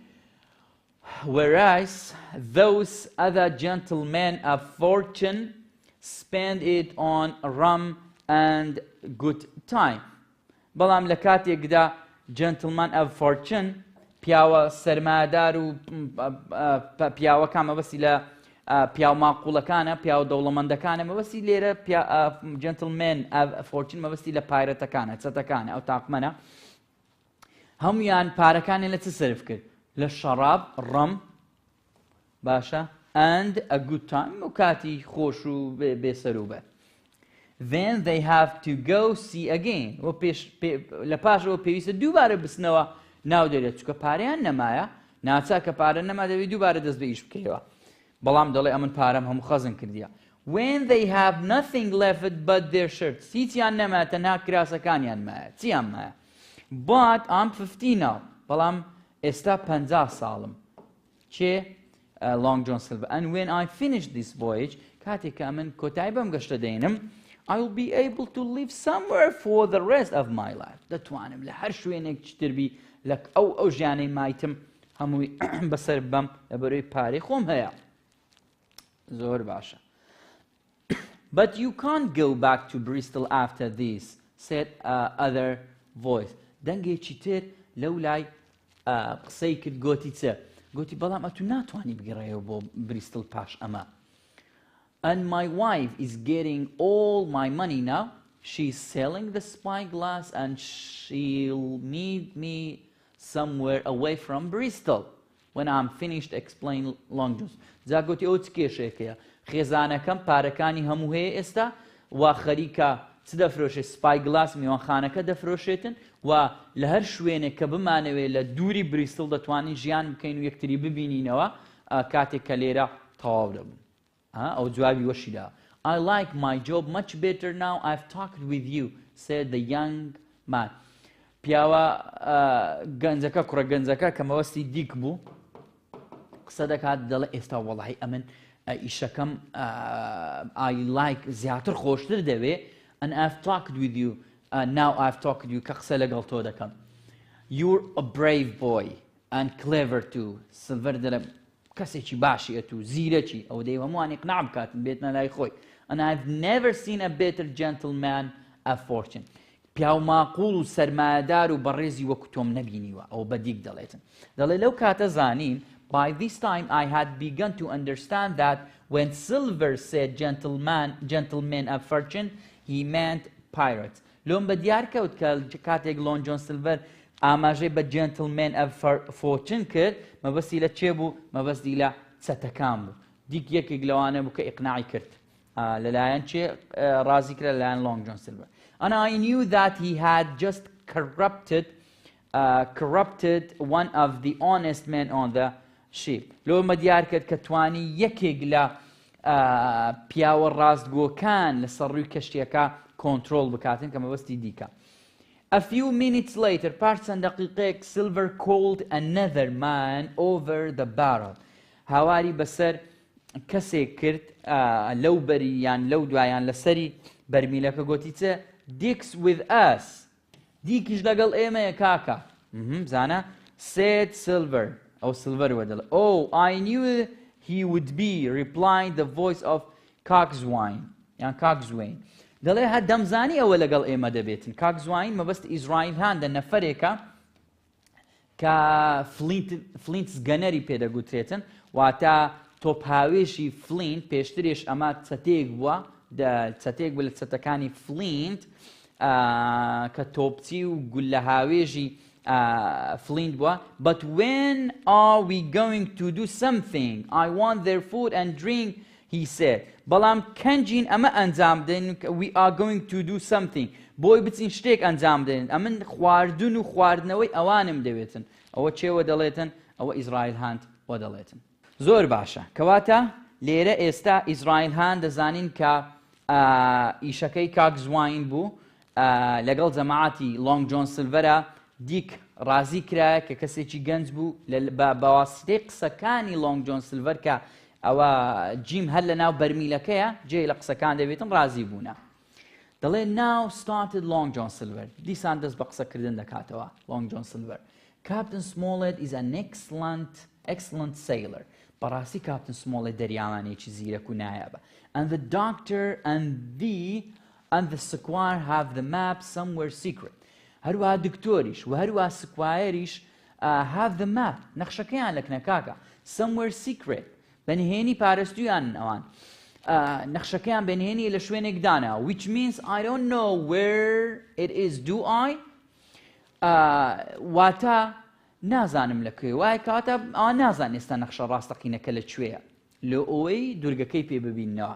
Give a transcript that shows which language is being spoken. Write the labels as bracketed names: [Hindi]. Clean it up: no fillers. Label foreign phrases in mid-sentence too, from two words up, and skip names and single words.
[English] whereas those other gentlemen of fortune spend it on rum and good [Central Kurdish] time بەڵام لە کاتێکدا [English] gentleman of fortune [Central Kurdish] پیاوە سەرمایەدار و پیاوەکان مەبەستی لە پیاو ماقوڵەکانە پیاو دەوڵەمەندەکانە مەبەستی لێرە [English] gentleman of fortune [Central Kurdish] مەبەستی لە پایرەتەکانە چەتەکانە ئەو تاقمەنە هەمویان پارەکانیان لە چ سەرف کرد لە شەراب ڕەم باشە [English] and a good time [Central Kurdish] و کاتی خۆش و بێسەروبە [English] then they have to go see again [Central Kurdish] لە پاشەوە پێویستە دووبارە بچنەوە ناو دەرێت چکە پارەیان نەمایە ناچا کە پارە نەما دەبێت دووبارە دەست بە ئیش بکەیەوە بەڵام دەڵێ ئەمن پارەم هەموو خەزم کردیە [English] when they have nothing left but their shirts [Central Kurdish] هیچیان نەمایە تەنها کراسەکانیان مایە چیان مایە [English] but I'm 15 now [Central Kurdish] بەڵام ئێستا 50 ساڵم چێ [English] Long John Silver and when I finish this voyage [Central Kurdish] کاتێک کە من کۆتایی بەم گەشتە دێنم [English] I will be able to live somewhere for the rest of my life [Central Kurdish] دەتوانم لە هەر شوێنێک چتربی لە ئەو ژیانەی مایتم هەمووی بەسەر بەم لەبەرەوەی پارەی خۆم هەیە زۆر باشە [English] but you can't go back to Bristol after this said other voice [Central Kurdish] دەنگێکی تر لەو لای قسەی کرد گۆتی چە گوتی بەڵام ئەتو ناتوانی بگەڕێەوە بۆ بریستڵ پاش ئەمە. [English] And my wife is getting all my money now. She's selling the spyglass and she'll meet me somewhere away from Bristol when I'm finished explaining Long John's. [Central Kurdish] جا گوتی ئەو چ کێشەیەکەیە خێزانەکەم پارەکانی هەموو هەیە ئێستا و خەریکە چ دەفرۆشێت سپایگلاس میوانخانەکە دەفرۆشێتن و لە هەر شوێنێک کە بمانەوێت لە دووری بریستڵ دەتوانین ژیان بکەین و یەکتری ببینینەوە کاتێک کە لێرە تەواو دەبوون. ئەو جوابی وەشیدا. [English] I like my job much better now I've talked with you, said the young man. [Central Kurdish] پیاوە گەنجەکە کوڕە گەنجەکە کە مەوەستی دیک بوو قسە دەکات دەڵێ ئێستا وەڵاهی ئەمن ئیشەکەم [English] I like [Central Kurdish] زیاتر خۆشتر دەوێ [English] and I've talked with you now I've talked with you [Central Kurdish] کە قسە لەگەڵ تۆ دەکەم. [English] You're a brave boy and clever too. [Central Kurdish] سلڤەر دەڵێ کەسێکی باشیە و زیرەکی ئەو دەی هەمووان ئیقناع بکاتن بێتنە لای خۆی. [English] And I've never seen a better gentleman of fortune. [Central Kurdish] پیاو ماقوڵ و سەرمایەدار و بەڕێزی وەکو تۆم نەبینیوە ئەو بەدیک دەڵێتن. دەڵێ لەو کاتە زانین [English] by this time I had begun to understand that when Silver said gentleman of fortune he meant pirates. [Central Kurdish] لۆم بە دیار کەوت کە کاتێک لۆن جۆن سلڤەر ئاماژەی بە [English] gentleman of fortune [Central Kurdish] کرد مەبەستی لە چێ بوو مەبەستی لە چەتەکان بوو. دیک یەکێک لەوانە بوو کە ئیقناعی کرد لەلایەن چێ ڕازی کرد لەلایەن لۆنگ جۆن سلڤەر. [English] And I knew that he had just corrupted one of the honest men on the ship. [Central Kurdish] لۆ مە دیار کرد کە توانی یەکێک لە پیاوە ڕاستگۆکان لە سەر ڕووی کەشتیەکە کۆنترۆل بکاتن کە مەبەستی دیکە. [English] A few minutes later, [Central Kurdish] پاش چەند دەقیقەیەک [English] Silver called another man over the barrel. [Central Kurdish] هاواری بەسەر کەسێک کرد لەو بەری یان لەو دوایان لەسەری بەرمیلەکە گوتی چە [English] Dick's with us. [Central Kurdish] دیکیش لەگەڵ ئێمەیە کاکە. [English] زانە said Silver. [Central Kurdish] ئەو Silver وەدەڵێ [English] Oh, I knew he would be, replied the voice of Coxswain. [Central Kurdish] یان Coxswain. دەڵێ هە دەمزانی ئەوە لەگەڵ ئێمە دەبێتن. Coxswain مەبەست ئیزرائیل هاندە نەفەرێکە کە فلینتس گەنەری پێدەگوترێتن واتە تۆپهاوێشی فلینت پێشترێش ئەمە چەتێک بووە چەتێک بوو لە چەتەکانی فلینت کە تۆپچی و گولە هاوێژی فلینت بووە. [English] But when are we going to do something? I want their food and drink, he said. [Central Kurdish] بەڵام کەنجین ئەمە ئەنجام بدەین [English] we are going to do something. [Central Kurdish] بۆی بچین شتێک ئەنجام بدەین ئەمن خواردن و خواردنەوەی ئەوانم دەوێتن. ئەوە چێوە دەڵێتن ئەوە ئیزرائیل هاند وە دەڵێتن. زۆر باشە کەواتە لێرە ئێستا ئیزرائیل هاند دەزانین کە ئیشەکەی کاکزواین بوو لەگەڵ جەماعەتی لۆنگ جۆن سلڤەرە دیک ڕازی کرایە کە کەسێکی گەنج بوو بەواسطەی قسەکانی لۆنگ جۆن سلڤەر کە ئەوە جیم هەر لە ناو بەرمیلەکەیە جێ لە قسەکان دەبێتن ڕازی بوونە. [English] دەڵێ now started Long John Silver. [Central Kurdish] دیسان دەست بە قسەکردن دەکاتەوە Long John Silver. [English] Captain Smollett is an excellent sailor. [Central Kurdish] بەڕاستی کاپتن سمۆڵێت دەریاوانێکی زیرەک و نایابە. [English] And the doctor and the squire have the map somewhere secret. [Central Kurdish] هەروەها دکتۆریش و هەروەها سکوایریش [English] have the map. [Central Kurdish] نەخشەکەیان لەکنە کاکە. [English] Somewhere secret. [Central Kurdish] بەنهێنی پارێزتویان ئەوان. نەخشەکەیان بەنهێنی لە شوێنێکدانە. [English] Which means I don't know where it is, do I? [Central Kurdish] واتە نازانم لەکوێ وای کاتە ئەوان نازان ئێستا نەخشە ڕاستەقینەکە لەکوێیە لە ئەوەی دوورگەکەی پێ ببینەوە.